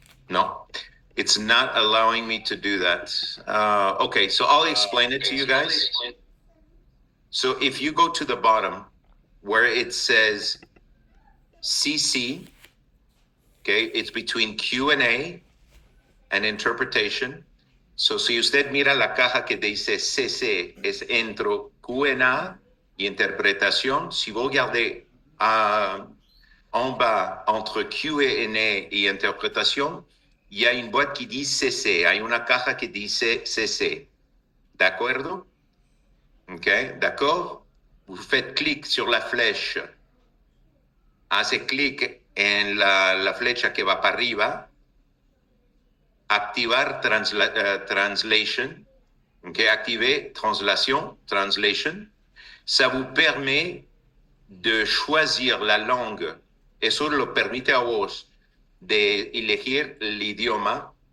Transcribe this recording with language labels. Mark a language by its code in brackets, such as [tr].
[en] No, it's not allowing me to do that. Okay, so I'll explain it to you guys. So if you go to the bottom where it says CC, okay, it's between Q&A and interpretation. [es] So si usted mira la caja que dice CC, es entre Q&A y interpretación. [fr] Si vous regardez en bas, entre Q&A y interprétation, il y a une boîte qui dit CC. [es] Hay una caja que dice CC. ¿De OK? [fr] D'accord? Vous faites clic sur la flèche. [es] Hace clic en la flecha que va para arriba. Activar translation. OK? [fr] Activer translation. Ça vous permet de choisir la langue. [es] Eso lo permite a vos de elegir el idioma.